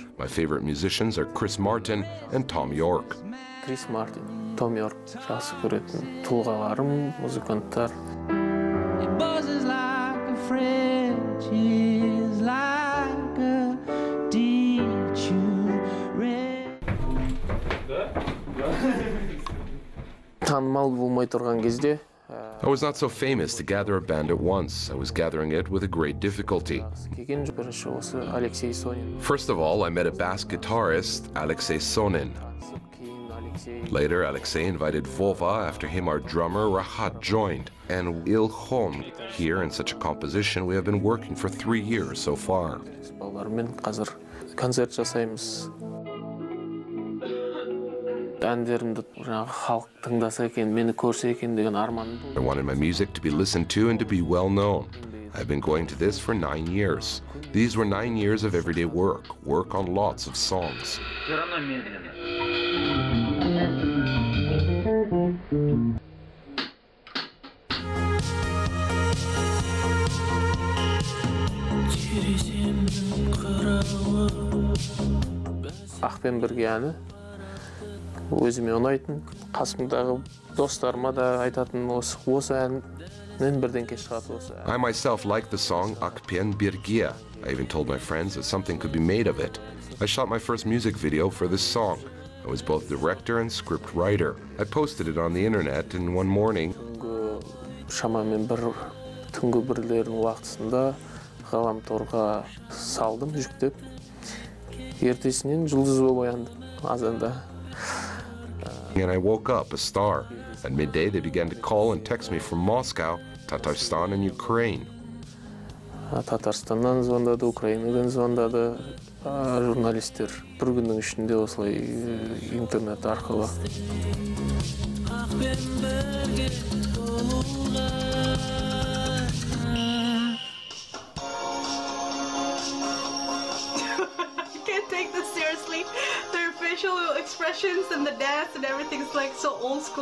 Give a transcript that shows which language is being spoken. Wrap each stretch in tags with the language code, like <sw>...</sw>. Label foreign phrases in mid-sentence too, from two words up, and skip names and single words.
<en>My favorite musicians are Chris Martin and Tom York. Chris Martin, Tom York,</en> <kk>жақсы көретін тұлғаларым, музыканттар.</kk> <en>It buzzes like a French, is like a</en> <kk>танымал болмай тұрған кезде</kk> <en>I was not so famous to gather a band at once. I was gathering it with a great difficulty. First of all, I met a bass guitarist, Alexei Sonin. Later, Alexei invited Vova. After him, our drummer, Rahat, joined. And Ilkhom. Here, in such a composition, we have been working for 3 years so far. I wanted my music to be listened to and to be well known. I've been going to this for 9 years. These were 9 years of everyday work on lots of songs.</en> <kk>Ақпен бірге әні өзіме ұнайтын, қасымдағы достарыма да айтатын осы әннен бірдеңке шығады осы ән.</kk> <en>I myself liked the song Akpen Birgia. I even told my friends that something could be made of it. I shot my first music video for this song. I was both director and script writer. I posted it on the internet and one morning</en> <kk>шамамен түнгі бірлердің уақытысында ғаламторға салдым, жүктеп. Ертесінен жұлдыз болып ояндым азанда.</kk> <en>And I woke up a star. At midday, they began to call and text me from Moscow, Tatarstan, and Ukraine.</en> <kk>Татарстаннан звондады, Украинадан звондады журналистер. Бір күннің ішінде осылай интернет арқылы.</kk> <en>Take this seriously. Their facial expressions and the dance and everything is like so old school.</en>